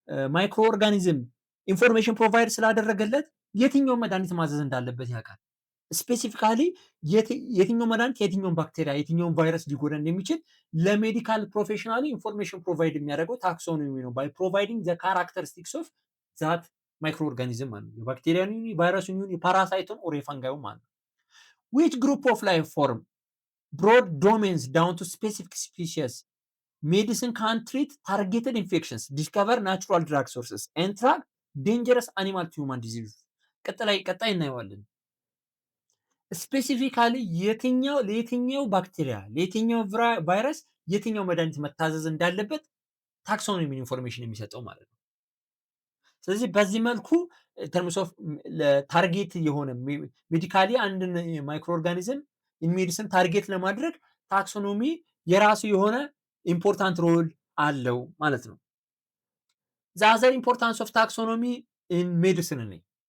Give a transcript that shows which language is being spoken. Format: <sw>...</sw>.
<am>ማይክሮ ኦርጋኒዝም ኢንፎርሜሽን ፕሮቫይድ ስላደረገለት የትኛውን መድኃኒት ማዘዝ እንዳለበት ያውቃል። ስፔሲፊካሊ የትኛው መድኃኒት የትኛውን ባክቴሪያ የትኛውን ቫይረስ ሊጎዳ እንደሚችል ለሜዲካል ፕሮፌሽናሊ ኢንፎርሜሽን ፕሮቫይድ የሚያደርገው ታክሶኖሚ ነው። ባይ ፕሮቫይዲንግ ዘ ካራክተሪስቲክስ ኦፍ ዛት ማይክሮ ኦርጋኒዝም ማለት ነው። የባክቴሪያን ቫይረሱን የፓራሳይቱን ኦር የፈንጋዩ ማለት ነው። ዊች ግሩፕ ኦፍ ላይፍ ፎርም broad domains down to specific species.</am> <en>Medicine can treat targeted infections, discover natural drug sources, and track dangerous animal to human diseases.</en> <am>ቀጣይ እናየዋለን። ስፔሲፊካሊ ለየትኛው ባክቴሪያ ለየትኛው ቫይረስ የትኛው መድኃኒት መታዘዝ እንዳለበት ታክሶኖሚ ኢንፎርሜሽን የሚሰጠው ማለት ነው። ስለዚህ በዚህ መልኩ ተርምስ ኦፍ ታርጌት የሆነ ሜዲካሊ አንድን ማይክሮ ኦርጋኒዝም ኢንሜዲሲን ታርጌት ለማድረግ ታክሶኖሚ የራሱ የሆነ ኢምፖርታንት ሮል አለው ማለት ነው። ዘ አዘር ኢምፖርታንስ ኦፍ ታክሶኖሚ ኢን ሜዲሲን ነኝ</am>